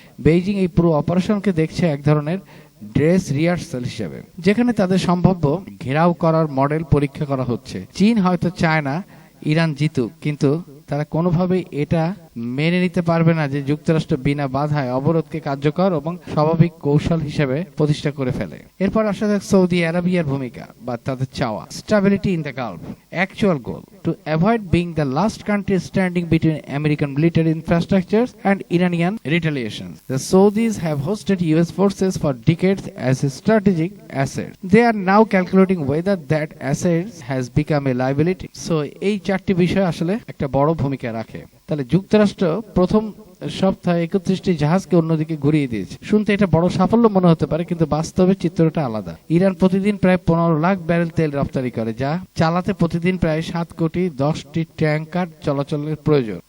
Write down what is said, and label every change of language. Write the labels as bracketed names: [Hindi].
[Bangla] Beijing এই পুরো অপারেশনকে দেখছে এক ধরনের ড্রেস রিহার্সাল হিসেবে, যেখানে তাদের সম্ভাব্য ঘেরাও করার মডেল পরীক্ষা করা হচ্ছে। চীন হয়তো চায় না ইরান জিতুক, কিন্তু তারা কোনোভাবেই এটা মেনে নিতে পারবে না যে যুক্তরাষ্ট্র বিনা বাধায় অবরোধকে কার্যকর এবং স্বাভাবিক কৌশল হিসেবে প্রতিষ্ঠা করে ফেলে। এরপর আসা যাক সৌদি আরবিয়ার ভূমিকা বা তাদের চাওয়া। [English] Stability in the Gulf, actual goal to avoid being the last country standing between American military infrastructures and Iranian retaliations. The Saudis have hosted US forces for decades as a strategic asset. They are now calculating whether that asset has become a liability. [Bangla] So এই চারটি বিষয় আসলে একটা বড় ভূমিকা রাখে। তাহলে যুক্তরাষ্ট্র প্রথম সপ্তাহে 31টি জাহাজকে অন্যদিকে ঘুরিয়ে দিয়েছে। শুনতে এটা বড় সাফল্য মনে হতে পারে, কিন্তু বাস্তবে চিত্রটা আলাদা। ইরান প্রতিদিন প্রায় 15 লাখ ব্যারেল তেল রপ্তানি করে, যা চালাতে প্রতিদিন প্রায় 7 কোটি 10টি ট্যাঙ্কার চলাচলের প্রয়োজন।